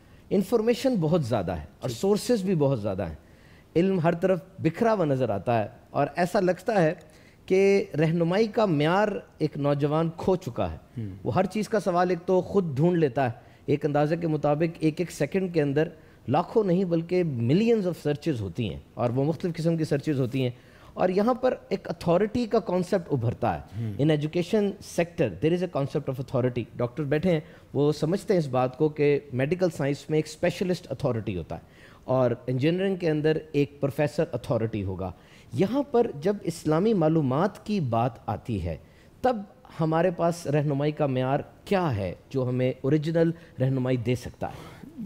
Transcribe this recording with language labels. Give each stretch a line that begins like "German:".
Urdu: Information بہت زیادہ ہے اور سورسز بھی بہت زیادہ ہیں. علم ہر طرف بکھرا ہوا نظر آتا ہے اور ایسا لگتا ہے کہ رہنمائی کا معیار ایک نوجوان کھو چکا ہے. وہ ہر چیز کا سوال ایک تو خود ڈھونڈ لیتا ہے. ایک اندازے کے مطابق ایک سیکنڈ کے اندر لاکھوں نہیں بلکہ
English: millions of searches
Urdu: ہوتی ہیں اور وہ مختلف قسم کی سرچز ہوتی ہیں. اور یہاں پر ایک اتھارٹی کا کانسیپٹ ابھرتا ہے.
English: In education sector there is a concept of authority.
Urdu: Doctor بیٹھے ہیں, وہ سمجھتے ہیں اس بات کو کہ میڈیکل سائنس میں ایک اسپیشلسٹ اتھارٹی ہوتا ہے اور انجینئرنگ کے اندر ایک پروفیسر اتھارٹی ہوگا. یہاں پر جب اسلامی معلومات کی بات آتی ہے تب ہمارے پاس رہنمائی کا معیار کیا ہے جو ہمیں اوریجنل رہنمائی دے سکتا ہے؟